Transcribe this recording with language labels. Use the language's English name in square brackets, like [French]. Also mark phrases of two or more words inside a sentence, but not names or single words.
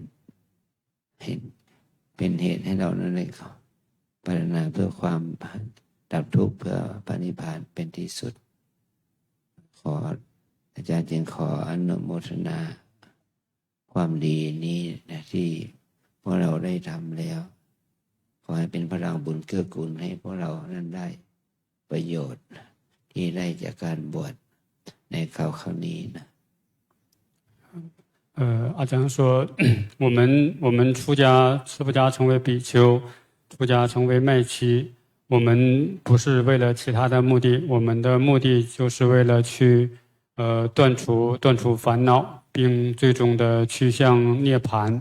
[Thai] เหตุให้เรานั้นได้ปรารถนาเพื่อความดับทุกข์เพื่อพระนิพพานเป็นที่สุดขออาจารย์จึงขออนุโมทนาความดีนี้นะที่พวกเราได้ทำแล้วขอให้เป็นพลังบุญเกื้อกูลให้พวกเรานั้นได้ประโยชน์ที่ได้จากการบวชในคราวนี้นะ [Chinese] 阿江说，我们出家成为比丘，出家成为麦琪，我们不是为了其他的目的，我们的目的就是为了去断除烦恼，并最终的趋向涅槃。